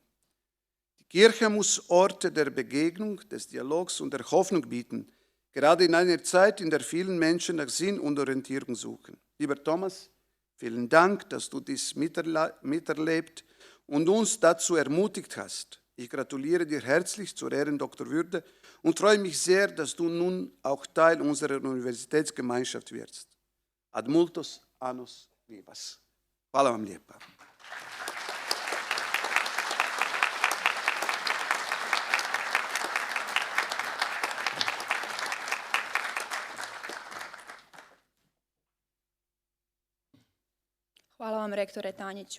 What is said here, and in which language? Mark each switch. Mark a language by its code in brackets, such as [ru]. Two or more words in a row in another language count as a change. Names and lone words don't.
[de] Die Kirche muss Orte der Begegnung, des Dialogs und der Hoffnung bieten, gerade in einer Zeit, in der vielen Menschen nach Sinn und Orientierung suchen. Lieber Thomas, vielen Dank, dass du dies miterlebt und uns dazu ermutigt hast. Ich gratuliere dir herzlich zur Ehrendoktorwürde und freue mich sehr, dass du nun auch Teil unserer Universitätsgemeinschaft wirst. [la] Ad multos annos vivas. [hr] Hvala vam lijepa. Hvala vam, rektore Tanjiću.